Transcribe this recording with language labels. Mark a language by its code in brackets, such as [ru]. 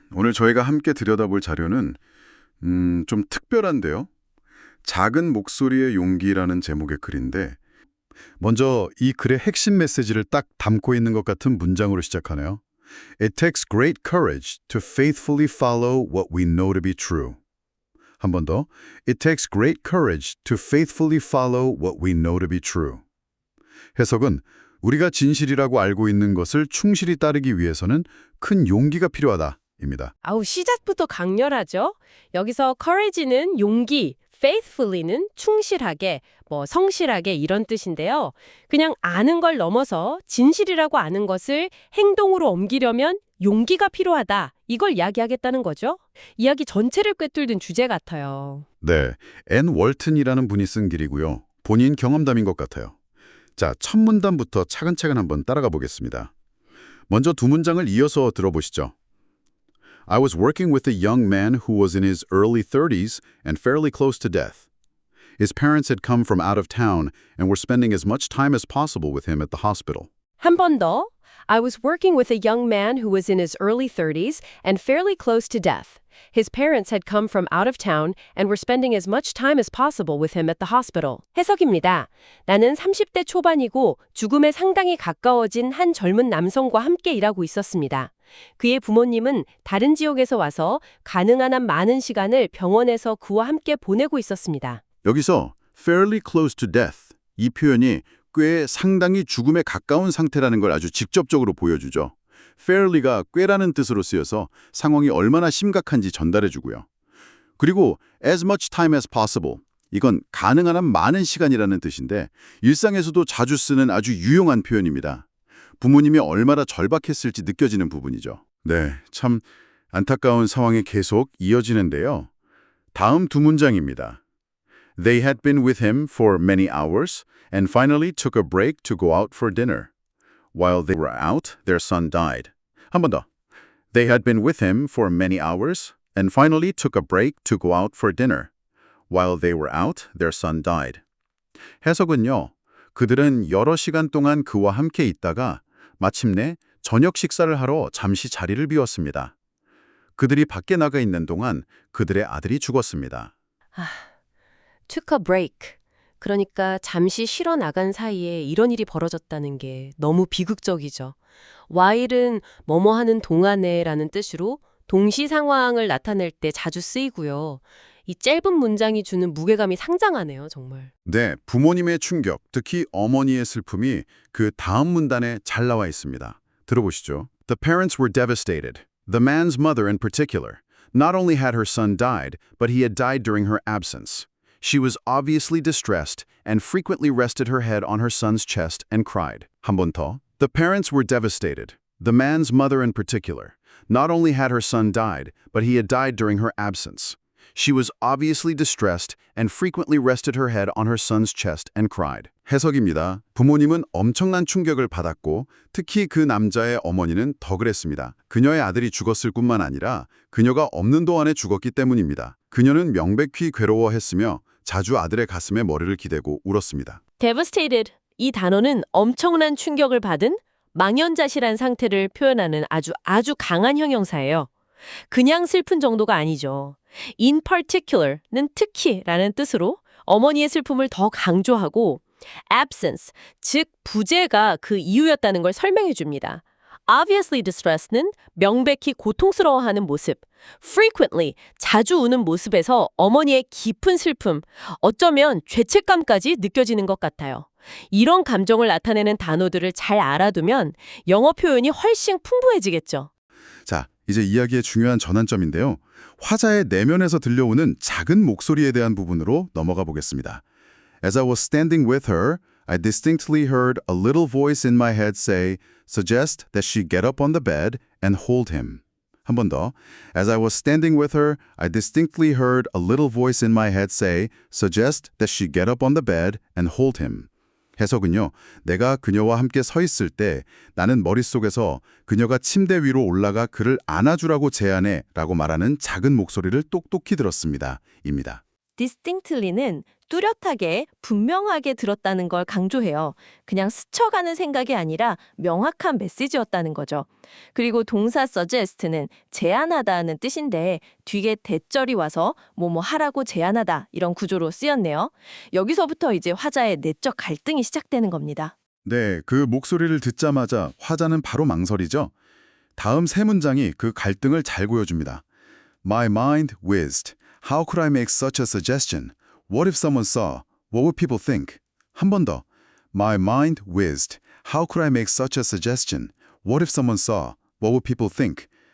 [ko] 오늘 저희가 함께 들여다볼 자료는 좀 특별한데요. 작은 목소리의 용기라는 제목의 글인데 먼저 이 글의 핵심 메시지를 딱 담고 있는 것 같은 문장으로 시작하네요. [en] It takes great courage to faithfully follow what we know to be true. [ko] 한 번 더. [en] It takes great courage to faithfully follow what we know to be true. [ko] 해석은 우리가 진실이라고 알고 있는 것을 충실히 따르기 위해서는 큰 용기가 필요하다입니다. 아우, 시작부터 강렬하죠? 여기서 courage는 용기, faithfully는 충실하게, 성실하게 이런 뜻인데요. 그냥 아는 걸 넘어서 진실이라고 아는 것을 행동으로 옮기려면 용기가 필요하다. 이걸 이야기하겠다는 거죠. 이야기 전체를 꿰뚫는 주제 같아요. 네, 앤 월튼이라는 분이 쓴 글이고요. 본인 경험담인 것 같아요. 자, 첫 문단부터 차근차근 한번 따라가 보겠습니다. 먼저 두 문장을 이어서 들어보시죠. [en] I was working with a young man who was in his early 30s and fairly close to death. His parents had come from out of town and were spending as much time as possible with him at the hospital. [ko] 한 번 더. [en] I was working with a young man who was in his early 30s and fairly close to death. His parents had come from out of town and were spending as much time as possible with him at the hospital. [ko] 해석입니다. 나는 30대 초반이고 죽음에 상당히 가까워진 한 젊은 남성과 함께 일하고 있었습니다. 그의 부모님은 다른 지역에서 와서 가능한 한 많은 시간을 병원에서 그와 함께 보내고 있었습니다. 여기서 [en] fairly close to death [ko] 이 표현이 꽤 상당히 죽음에 가까운 상태라는 걸 아주 직접적으로 보여주죠. fairly가 꽤라는 뜻으로 쓰여서 상황이 얼마나 심각한지 전달해주고요. 그리고 [en] as much time as possible [ko] 이건 가능한 한 많은 시간이라는 뜻인데 일상에서도 자주 쓰는 아주 유용한 표현입니다. 부모님이 얼마나 절박했을지 느껴지는 부분이죠. 네, 참 안타까운 상황이 계속 이어지는데요. 다음 두 문장입니다. [en] They had been with him for many hours and finally took a break to go out for dinner. While they were out, their son died. [ko] 한 번 더. [en] They had been with him for many hours and finally took a break to go out for dinner. While they were out, their son died. [ko] 해석은요. 그들은 여러 시간 동안 그와 함께 있다가 마침내 저녁 식사를 하러 잠시 자리를 비웠습니다. 그들이 밖에 나가 있는 동안 그들의 아들이 죽었습니다. [en] took a break. [ko] 그러니까 잠시 쉬러 나간 사이에 이런 일이 벌어졌다는 게 너무 비극적이죠. while은 뭐뭐 하는 동안에라는 뜻으로 동시 상황을 나타낼 때 자주 쓰이고요. 이 짧은 문장이 주는 무게감이 상당하네요, 정말. 네, 부모님의 충격, 특히 어머니의 슬픔이 그 다음 문단에 잘 나와 있습니다. 들어보시죠. [en] The parents were devastated. The man's mother in particular. Not only had her son died, but he had died during her absence. She was obviously distressed and frequently rested her head on her son's chest and cried. [ko] 한 번 더. [en] The parents were devastated. The man's mother in particular. Not only had her son died, but he had died during her absence. She was obviously distressed and frequently rested her head on her son's chest and cried. [ko] 해석입니다. 부모님은 엄청난 충격을 받았고 특히 그 남자의 어머니는 더 그랬습니다. 그녀의 아들이 죽었을 뿐만 아니라 그녀가 없는 동안에 죽었기 때문입니다. 그녀는 명백히 괴로워했으며 자주 아들의 가슴에 머리를 기대고 울었습니다. [en] devastated. [ko] 이 단어는 엄청난 충격을 받은 망연자실한 상태를 표현하는 아주 강한 형용사예요. 그냥 슬픈 정도가 아니죠. [en] in particular [ko] 는 특히라는 뜻으로 어머니의 슬픔을 더 강조하고 absence, 즉 부재가 그 이유였다는 걸 설명해 줍니다. [en] obviously distressed [ko] 는 명백히 고통스러워하는 모습, frequently, 자주 우는 모습에서 어머니의 깊은 슬픔, 어쩌면 죄책감까지 느껴지는 것 같아요. 이런 감정을 나타내는 단어들을 잘 알아두면 영어 표현이 훨씬 풍부해지겠죠. 자, 이제 이야기의 중요한 전환점인데요. 화자의 내면에서 들려오는 작은 목소리에 대한 부분으로 넘어가 보겠습니다. [en] As I was standing with her, I distinctly heard a little voice in my head say, suggest that she get up on the bed and hold him. [ko] 한 번 더. [en] As I was standing with her, I distinctly heard a little voice in my head say, suggest that she get up on the bed and hold him. [ko] 해석은요. 내가 그녀와 함께 서 있을 때 나는 머릿속에서 그녀가 침대 위로 올라가 그를 안아주라고 제안해 라고 말하는 작은 목소리를 똑똑히 들었습니다. 입니다. distinctly는 뚜렷하게, 분명하게 들었다는 걸 강조해요. 그냥 스쳐가는 생각이 아니라 명확한 메시지였다는 거죠. 그리고 동사 suggest는 제안하다는 뜻인데 뒤에 대절이 와서 뭐뭐 하라고 제안하다 이런 구조로 쓰였네요. 여기서부터 이제 화자의 내적 갈등이 시작되는 겁니다. 네, 그 목소리를 듣자마자 화자는 바로 망설이죠. 다음 세 문장이 그 갈등을 잘 보여줍니다. [en] My mind whizzed. How could I make such a suggestion? What if someone saw? What would people think? [ko] 한 번 더. [en] My mind whizzed. How could I make such a suggestion? What if someone saw? What would people think?